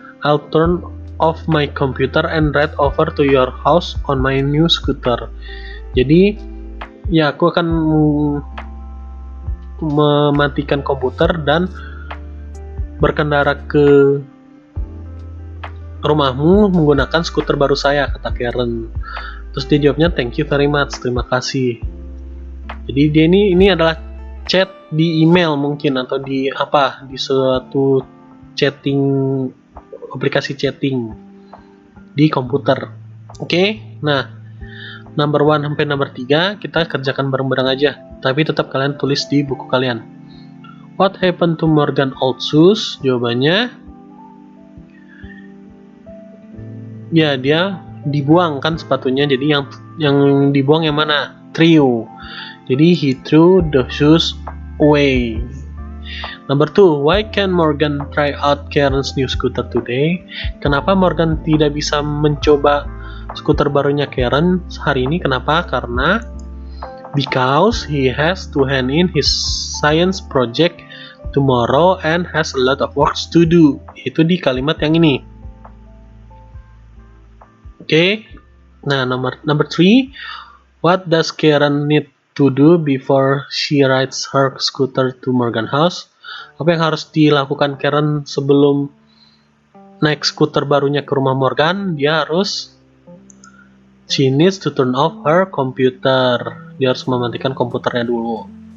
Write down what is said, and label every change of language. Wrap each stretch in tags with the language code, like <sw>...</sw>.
<en>I'll turn off my computer and ride over to your house on my new scooter.</en> <id>Jadi, ya aku akan mematikan komputer dan berkendara ke rumahmu menggunakan skuter baru saya, kata Karen. Terus dia jawabnya,</id> <en>thank you very much,</en> <id>terima kasih. Jadi dia ini adalah chat di email mungkin, atau di suatu chatting, aplikasi chatting di komputer. Oke? Nah, number 1 sampai number 3 kita kerjakan bareng-bareng aja, tapi tetap kalian tulis di buku kalian.</id> <en>What happened to Morgan old shoes?</en> <id>Jawabannya, ya dia dibuang kan sepatunya. Jadi yang dibuang yang mana?</id> <en>Threw.</en> <id>Jadi</id> <en>he threw the shoes away. Number 2, why can Morgan try out Karen's new scooter today?</en> <id>Kenapa Morgan tidak bisa mencoba skuter barunya Karen hari ini? Kenapa?</id> <en>Karena because he has to hand in his science project tomorrow and has a lot of work to do.</en> <id>Itu di kalimat yang ini.</id> <en>Oke. Nah, number 3, what does Karen need to do before she rides her scooter to Morgan house?</en> <id>Apa yang harus dilakukan Karen sebelum naik skuter barunya ke rumah Morgan?</id> <en>She needs to turn off her computer.</en> <id>Dia harus mematikan komputernya dulu.</id>